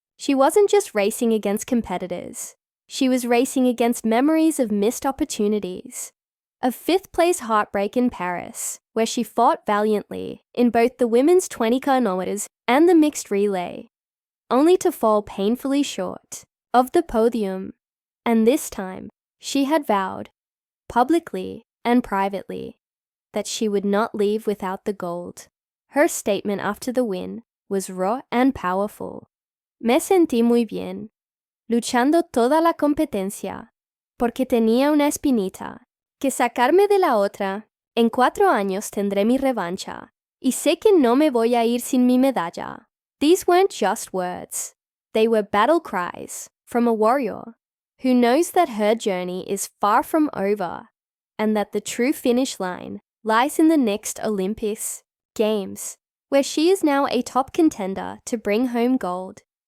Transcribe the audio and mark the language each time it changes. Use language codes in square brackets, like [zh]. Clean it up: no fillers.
[en] She wasn't just racing against competitors. She was racing against memories of missed opportunities, of fifth-place heartbreak in Paris, where she fought valiantly in both the women's 20 kilometers and the mixed relay, only to fall painfully short of the podium. And this time, she had vowed, publicly and privately, that she would not leave without the gold. Her statement after the win was raw and powerful. [es] Me sentí muy bien, luchando toda la competencia, porque tenía una espinita que sacarme de la otra. En 4 años tendré mi revancha, y sé que no me voy a ir sin mi medalla. [en] These weren't just words. They were battle cries from a warrior who knows that her journey is far from over and that the true finish line lies in the next Olympics Games, where she is now a top contender to bring home gold.